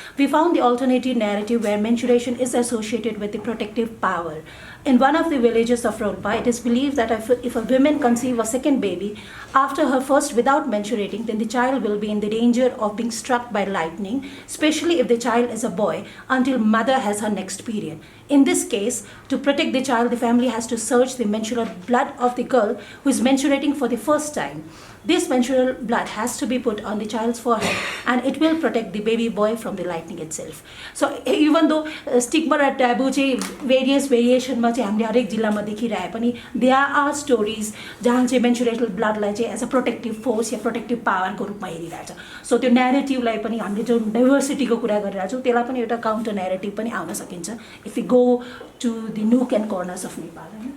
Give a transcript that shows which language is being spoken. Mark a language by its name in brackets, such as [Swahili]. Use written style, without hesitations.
[English] We found the alternative narrative where menstruation is associated with the protective power. In one of the villages of Rolpa, it is believed that if a woman conceive a second baby after her first without menstruating, then the child will be in the danger of being struck by lightning, especially if the child is a boy, until mother has her next period. In this case, to protect the child, the family has to search the menstrual blood of the girl who is menstruating for the first time. This menstrual blood has to be put on the child's forehead and it will protect the baby boy from the lightning itself. So even though stigma [Nepali] र taboo चाहिँ variationमा चाहिँ हामीले हरेक जिल्लामा देखिरहे पनि [English] there are stories [Nepali] जहाँ चाहिँ menstrual bloodलाई चाहिँ [English] as a protective force [Nepali] yeah protective पावरको रूपमा हेरिरहेछ. सो त्यो नेरेटिभलाई पनि हामीले जुन डाइभर्सिटीको कुरा गरिरहेको छौँ त्यसलाई पनि एउटा काउन्टर नेरेटिभ पनि आउन सकिन्छ [English] If you go to the nook and corners of Nepal.